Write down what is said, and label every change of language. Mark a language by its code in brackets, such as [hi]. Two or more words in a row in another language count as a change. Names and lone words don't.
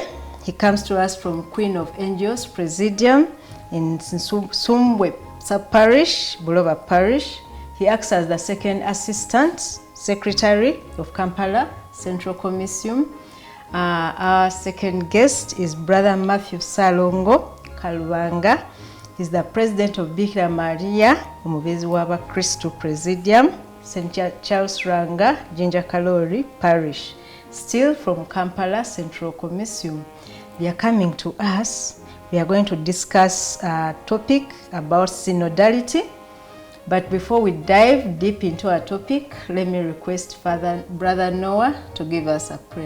[en] He comes to us from Queen of Angels Presidium in Sumwe Parish, Bulova Parish. He acts as the second assistant secretary of Kampala Central Commission. Our second guest is Brother Matthew Salongo Kalubanga. He's the president of Bikira Maria Umubezi w'aba Kristo Presidium, St. Charles Ranga, Jinja Kalori Parish. Still from Kampala Central Commission. They are coming to us. We are going to discuss a topic about synodality. But before we dive deep into our topic, let me request Brother Noah to give us a prayer.